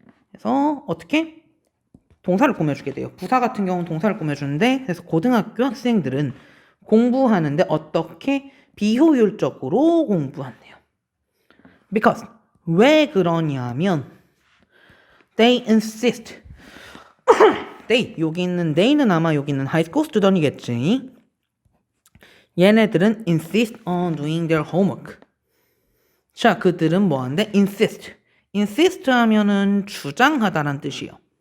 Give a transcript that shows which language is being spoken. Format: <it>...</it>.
<ko>그래서 어떻게? 동사를 꾸며주게 돼요. 부사 같은 경우는 동사를 꾸며주는데, 그래서 고등학교 학생들은 공부하는데 어떻게 비효율적으로 공부한대요.</ko> <en>Because</en> <ko>왜 그러냐면</ko> <en>they insist.</en> <ko>여기 있는 they는 아마 여기 있는</ko> <en>high school student</en> <ko>이겠지. 얘네들은</ko> <en>insist on doing their homework.</en> <ko>자, 그들은 뭐한대? insist 하면은 주장하다란 뜻이에요.</ko>